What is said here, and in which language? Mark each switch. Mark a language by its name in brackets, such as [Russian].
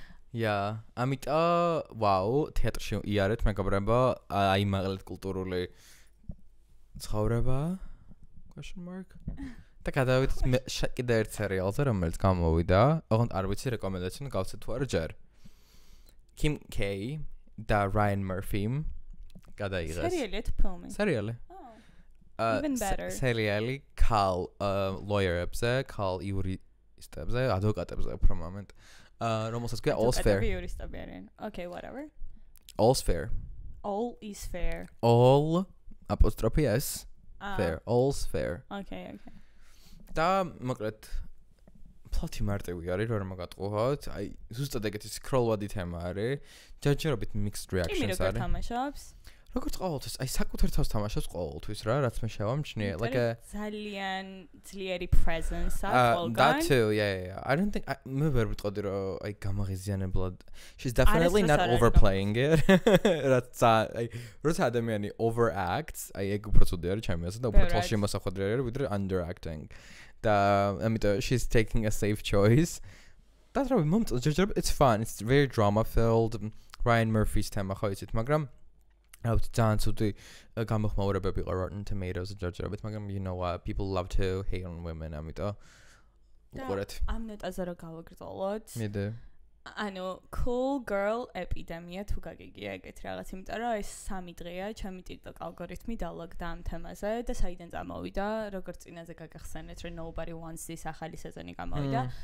[Georgian] Yeah, ამიტომ ვაუ, თეატრში იარეთ მეგობრებო, აი მაგალითად კულტურული ცხოვრება? question mark. და გადავიდეთ კიდე ერთ სერიალზე, რომელიც გამოვიდა. ოღონდ არ ვიცი რეკომენდაცია გავცეთ თუ არა ჯერ. Kim K და Ryan Murphy გადაიღეს. სერიალი თუ ფილმი? სერიალი. [English] Even better. [Georgian] სერიალი ქალ lawyer-ებზე, ქალ იურისტებზე, ადვოკატებზე უფრო მომენტ. რომელსაც ქვია All's Fair. [English] Okay, whatever. All's Fair. All is fair. All apostrophe S fair. All's fair. Okay. [Georgian] და მოკლედ plot-ი მარტივი არის რომ მაგატყუოთ. აი ზუსტად ეგეთი scroll-ვადი თემა არის. ჯერჯერობით [English] mixed reactions [Georgian] არის. როგორ თამაშობს? როგორც ყოველთვის, აი საკუთარ თავს თამაშობს ყოველთვის რა, რაც მე შევამჩნიე. [English] Like a [Georgian] ძალიან ძლიერი presence აქვს ყველგან. [English] That too, yeah. I don't think [Georgian] მე ვერ ვიტყოდი რომ აი გამაღიზიანებლად. [English] She's definitely not overplaying it. [Georgian] რაც აი როცა ადამიანი overacts, აი ეგ უფრო ცუდი არის ჩემი აზრით და უფრო თვალში მოსახვედრი არის ვიდრე underacting. და ამიტომ [English] she's taking a safe choice. That's [Georgian] რა მომწონს ჯერჯერობით [English] it's fun. It's very drama filled. [Georgian] Ryan Murphy's თემა ხო იცით, მაგრამ out ძალიან ცუდი გამოხმაურებები იყო Rotten Tomatoes ჯერჯერობით, მაგრამ [English] you know what, people love to hate on women, [Georgian] ამიტომ უყურეთ. ამ ნოტაზე რა გავაგრძელოთ? მიდე. ანუ cool girl epidemia თუ გაგიგია ეგეთ რაღაც, იმიტომ რომ ეს 3 დღეა ჩემი TikTok ალგორითმი დალაგდა ამ თემაზე და საიდან წამოვიდა, როგორც წინაზე გაგახსენეთ, რომ Nobody Wants This ახალი სეზონი გამოვიდა.